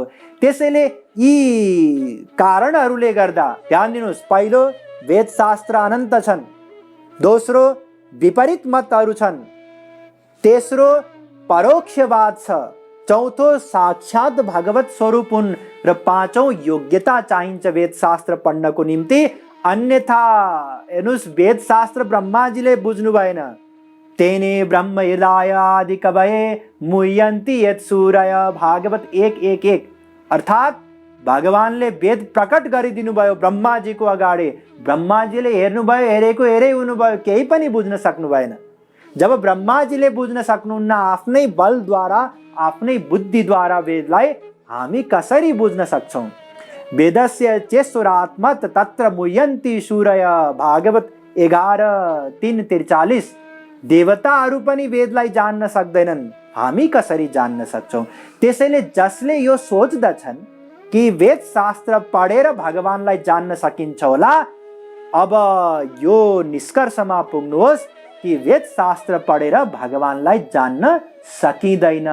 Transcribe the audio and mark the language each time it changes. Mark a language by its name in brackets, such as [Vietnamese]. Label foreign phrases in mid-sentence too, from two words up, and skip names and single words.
[Nepali] त्यसैले यी कारणहरूले गर्दा ध्यान दिनुहोस्, पहिलो वेदशास्त्र अनन्त छन्, दोस्रो विपरीत मतहरू छन्, तेस्रो परोक्षवाद छ, चौथो साक्षात भगवत स्वरूप हुन्, र पाँचौं योग्यता चाहिन्छ वेदशास्त्र पढ्नको निम्ति। अन्यथा हेर्नुहोस्, वेदशास्त्र ब्रह्माजीले बुझ्नु भएन। [Sanskrit] तेने ब्रह्म हृदय आदि कवये मुह्यन्ति यत् सूरय। [Nepali] भागवत 1:1-1 अर्थात् भगवानले वेद प्रकट गरिदिनु भयो ब्रह्माजीको अगाडि। ब्रह्माजीले हेर्नुभयो, हेरै हुनुभयो, केही पनि बुझ्न सक्नु भएन। जब ब्रह्माजीले बुझ्न सक्नुहुन्न, आफ्नै बलद्वारा, आफ्नै बुद्धिद्वारा वेदलाई हामी कसरी बुझ्न सक्छौँ? [Sanskrit] वेदस्य चेष्टुरात्मत तत्र मुह्यन्ति सूरय। [Nepali] भागवत 11:3-43 देवताहरू पनि वेदलाई जान्न सक्दैनन्, हामी कसरी जान्न सक्छौँ? त्यसैले जसले यो सोच्दछन् कि वेद शास्त्र पढेर भगवानलाई जान्न सकिन्छ होला, अब यो निष्कर्षमा पुग्नुहोस् कि वेद शास्त्र पढेर भगवानलाई जान्न सकिँदैन।